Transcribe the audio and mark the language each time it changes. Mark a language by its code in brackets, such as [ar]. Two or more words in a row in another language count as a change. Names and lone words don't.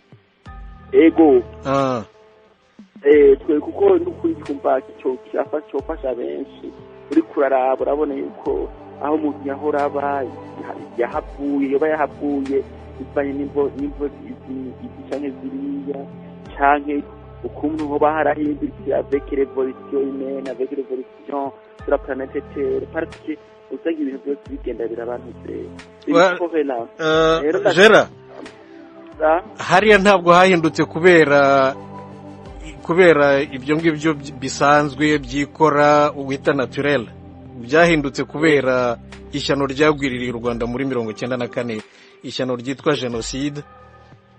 [rw] Ego twe kuko n'ukuri twumva icyo cyafasha benshi, uri kuraraba urabona yuko aho umuntu yahora aba yahavuye, yoba yahavuye bivanye n'imvo canke ziriya, canke ukuntu hoba harahindutse [fr] avec révolution humaine, avec révolution sur la planète Terre, parce que [rw] usanga ibintu byose bigenda birabanutse. Gera, hariya ntabwo hahindutse kubera ibyo ngibyo bisanzwe byikora wita naturel, byahindutse kubera ishyano ryagwiririye u Rwanda muri 1994, ishyano ryitwa genocide.